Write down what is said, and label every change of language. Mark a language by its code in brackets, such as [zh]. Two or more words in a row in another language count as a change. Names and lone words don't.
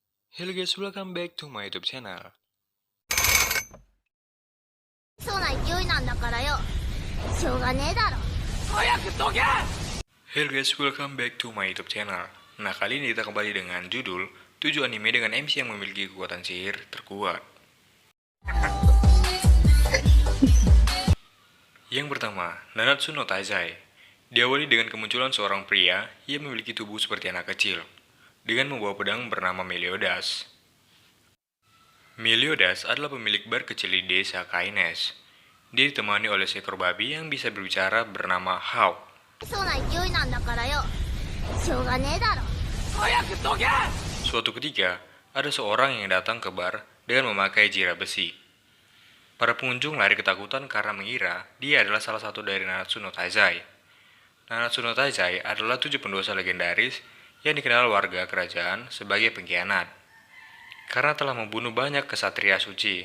[en] Hello guys, welcome back to my YouTube channel. [ja] そうな勢いなんだからよ。しょうがねえだろ。 [en] Hello guys, welcome back to my YouTube channel. [id] Nah, kali ini kita kembali dengan judul 7 anime dengan MC yang memiliki kekuatan sihir terkuat. Yang pertama, Nanatsu no Taizai. Diawali dengan kemunculan seorang pria yang memiliki tubuh seperti anak kecil, dengan membawa pedang bernama Meliodas. Meliodas adalah pemilik bar kecil di desa Kaines. Dia ditemani oleh seekor babi yang bisa berbicara bernama Hawk. [ja] そうな勢いなんだからよ。しょうがねえだろ。 [id] Suatu ketika, ada seorang yang datang ke bar dengan memakai jira besi. Para pengunjung lari ketakutan karena mengira dia adalah salah satu dari Nanatsu no Taizai. Nanatsu no Taizai adalah 7 pendosa legendaris yang dikenal warga kerajaan sebagai pengkhianat, karena telah membunuh banyak kesatria suci.